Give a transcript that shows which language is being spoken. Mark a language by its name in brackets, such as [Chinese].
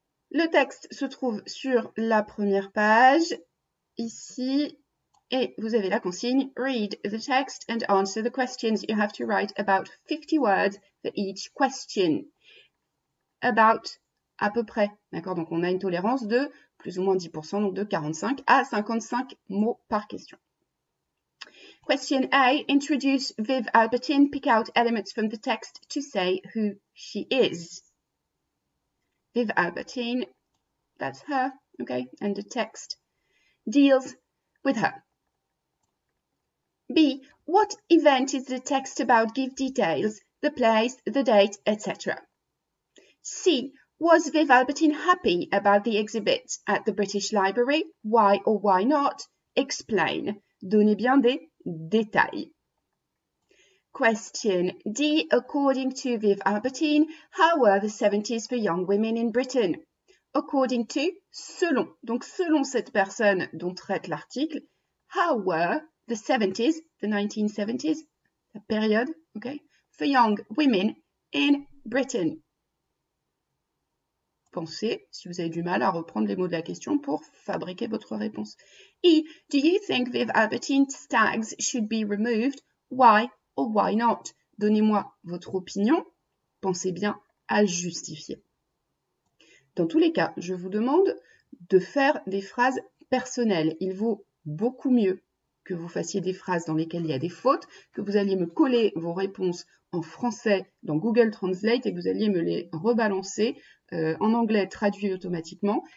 [French] Le texte se trouve sur la première page, ici, et vous avez la consigne « [English] Read the text and answer the questions. You have to write about 50 words for each question. » About, [French] à peu près, d'accord? Donc on a une tolérance de plus ou moins 10%, donc de 45 à 55 mots par question. [English] Question A, introduce Viv Albertine, pick out elements from the text to say who she is. Viv Albertine, that's her, okay, and the text deals with her. B, what event is the text about? Give details, the place, the date, etc. C, was Viv Albertine happy about the exhibit at the British Library? Why or why not? Explain. [French] Donnez bien des détails. Question D. [English] According to Viv Albertine, how were the 70s for young women in Britain? According to, [French] selon. Donc, selon cette personne dont traite l'article, [English] how were the 70s, the 1970s, [French] la période, [English] okay, for young women in Britain? [French] Pensez, si vous avez du mal à reprendre les mots de la question pour fabriquer votre réponse. E. [English] Do you think Viv Albertine's tags should be removed? Why or why not? [French] Donnez-moi votre opinion. Pensez bien à justifier. Dans tous les cas, je vous demande de faire des phrases personnelles. Il vaut beaucoup mieux que vous fassiez des phrases dans lesquelles il y a des fautes, que vous alliez me coller vos réponses en français dans Google Translate et que vous alliez me les rebalancer en anglais traduit automatiquement.